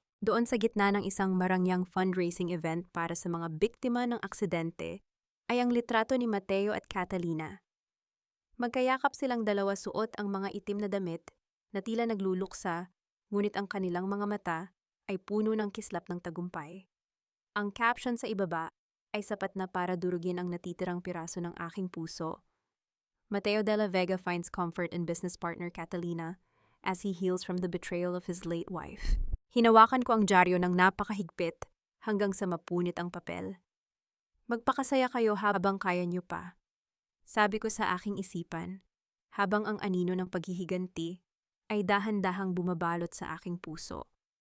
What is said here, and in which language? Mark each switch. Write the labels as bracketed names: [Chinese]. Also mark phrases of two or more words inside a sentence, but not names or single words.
[Filipino] Doon sa gitna ng isang marangyang [English] fundraising event [Filipino] para sa mga biktima ng aksidente ay ang litrato ni Mateo at Catalina. Magkayakap silang dalawa, suot ang mga itim na damit na tila nagluluksa, ngunit ang kanilang mga mata ay puno ng kislap ng tagumpay. Ang caption sa ibaba ay sapat na para durugin ang natitirang piraso ng aking puso. [English] Mateo de la Vega finds comfort in business partner Catalina as he heals from the betrayal of his late wife. [Filipino] Hinawakan ko ang dyaryo ng napakahigpit hanggang sa mapunit ang papel. Magpakasaya kayo habang kaya niyo pa. Sabi ko sa aking isipan, habang ang anino ng paghihiganti ay dahan-dahang bumabalot sa aking puso.